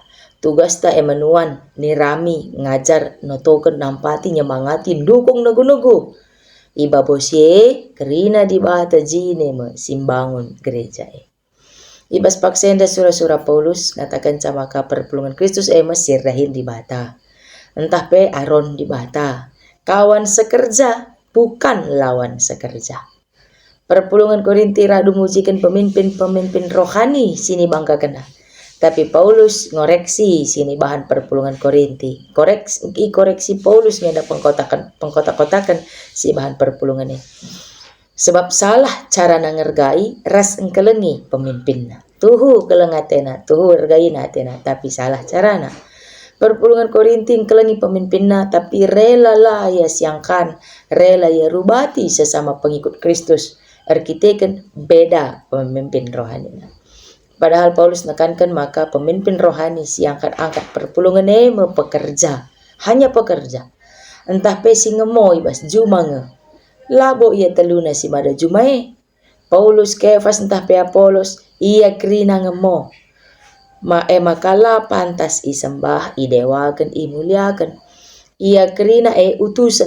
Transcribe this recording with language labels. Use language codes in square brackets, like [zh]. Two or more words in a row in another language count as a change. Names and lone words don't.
[btx] Tugas ta emanuan, nirami, ngajar, notoken, nampati, nyemangati, dukung nagu-nagu. Iba bosye, kerina di bata jine me, simbangun gereja. Ibas paksenda surah-surah Paulus, ngatakan camaka perpulungan Kristus sir dahin di bata. Entah pe aron di bata. [id] Kawan sekerja, bukan lawan sekerja. [btx] Perpulungan Korinti radu mujikan pemimpin-pemimpin rohani sini bangga kena. Tapi Paulus ngoreksi sini bahan perpulungan Korinti. Koreksi Paulus ngenda pengkotak-kotakan si bahan perpulungan ini. Sebab salah cara ngergai ras engkelengi pemimpinna. Tuhu kelengatena, tuhu ergaina atena, tapi salah carana. Perpulungan Korinti engkelengi pemimpinna tapi rela lah ya siangkan, rela ya rubati sesama pengikut Kristus. Arkiteken beda pemimpin rohani. Padahal Paulus nekankan maka pemimpin rohani si angkat perpulungan pekerja, hanya pekerja. Entah pesi ngemo ibas jumange. Labo ia teluna si mada jumae. Paulus Kefas entah pe Apolos ia kerina ngemo. Makala pantas isembah, idewakan, imuliakan. Ia kerina utusan.